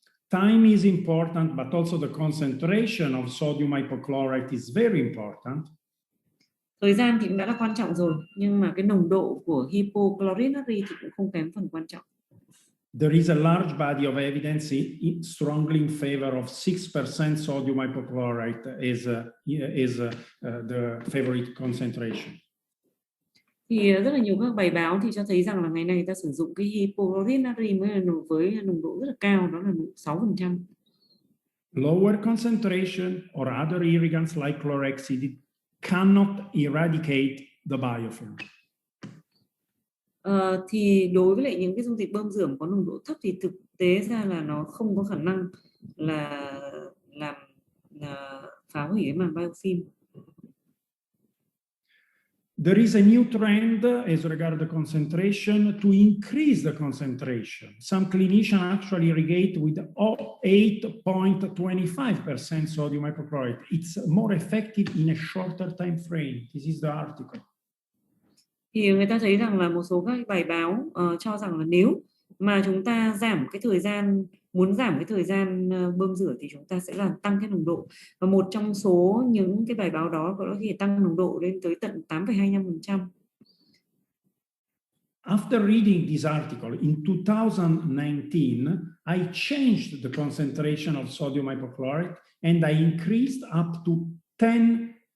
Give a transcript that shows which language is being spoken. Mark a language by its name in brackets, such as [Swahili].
[English] Time is important, but also the concentration of sodium hypochlorite is very important. [Vietnamese] Thời gian thì cũng đã là quan trọng rồi, nhưng mà cái nồng độ của hypochlorite natri thì cũng không kém phần quan trọng. [English] There is a large body of evidence strongly in favor of 6% sodium hypochlorite as the favorite concentration. [Vietnamese] Thì rất là nhiều các bài báo thì cho thấy rằng là ngày nay ta sử dụng cái hypochlorite natri với nồng độ rất là cao, đó là 6%. [English] Lower concentration or other irrigants like chlorhexidine cannot eradicate the biofilm. [Vietnamese] Thì đối với lại những cái dung dịch bơm rửa có nồng độ thấp thì thực tế ra là nó không có khả năng là làm phá hủy cái màng biofilm. [English] There is a new trend as regards the concentration to increase the concentration. Some clinicians actually irrigate with 8.25% sodium hypochlorite. It's more effective in a shorter time frame. This is the article. [Vietnamese] Thì người ta thấy rằng là một số các bài báo cho rằng là nếu mà chúng ta giảm cái thời gian, muốn giảm cái thời gian bơm rửa thì chúng ta sẽ làm tăng cái nồng độ. Và một trong số những cái bài báo đó có thể tăng nồng độ lên tới tận 8,25%. [English] After reading this article in 2019, I changed the concentration of sodium hypochlorite and I increased up to 10%.